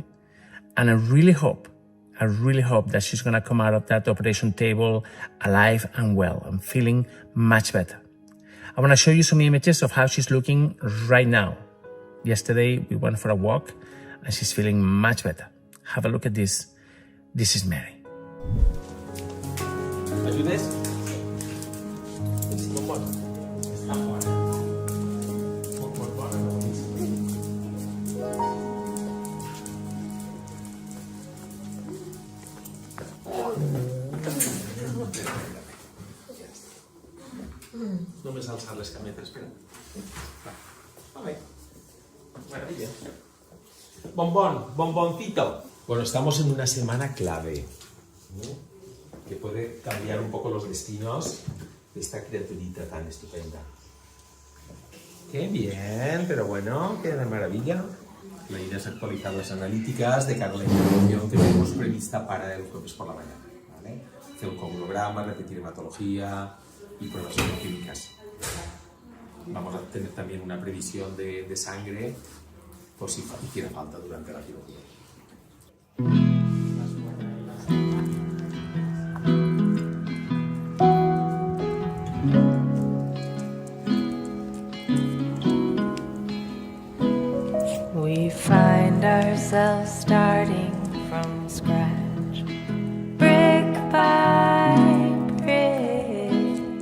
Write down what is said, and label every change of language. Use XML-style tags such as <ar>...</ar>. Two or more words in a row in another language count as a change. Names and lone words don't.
<en>And I really hope that she's going to come out of that operation table alive and well and feeling much better. I want to show you some images of how she's looking right now. Yesterday, we went for a walk and she's feeling much better. Have a look at this. This is Mary.</en> <es>¿Ayudes? Está fuera.</es> <ca>Només alçar les cametes, espera. Va bé.</ca> <es>Maravilla. Bomboncito. Bueno, estamos en una semana clave, ¿no? Que puede cambiar un poco los destinos de esta criaturita tan estupenda. Qué bien, pero bueno, qué de maravilla. Le irás actualizando las analíticas de cada intervención que tenemos prevista para el jueves por la mañana, ¿vale? Hacer un coagulograma, repetir hematología y pruebas bioquímicas. Vamos a tener también una previsión de sangre por si hiciera falta durante la cirugía.</es> <en>We find ourselves starting from scratch, brick by brick.</en>